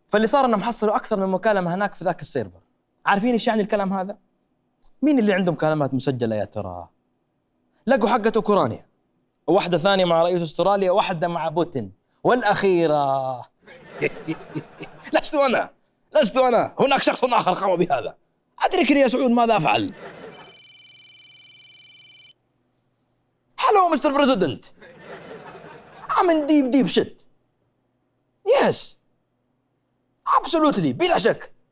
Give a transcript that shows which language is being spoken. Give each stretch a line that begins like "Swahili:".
Arabic: فاللي صار أنهم حصلوا أكثر من مكالمة هناك في ذاك السيرفر. عارفين إيش يعني الكلام هذا؟ مين اللي عندهم مكالمات مسجلة يا ترى؟ لقوا حقة أوكرانيا، وواحدة ثانية مع رئيس أستراليا، وواحدة مع بوتين، والأخيرة لست أنا، هناك شخص آخر قام بهذا. أدركني يا سعود ماذا أفعل.
English: Hello Mr. President, I'm in deep shit. Yes, absolutely,
Arabic: بلا شك.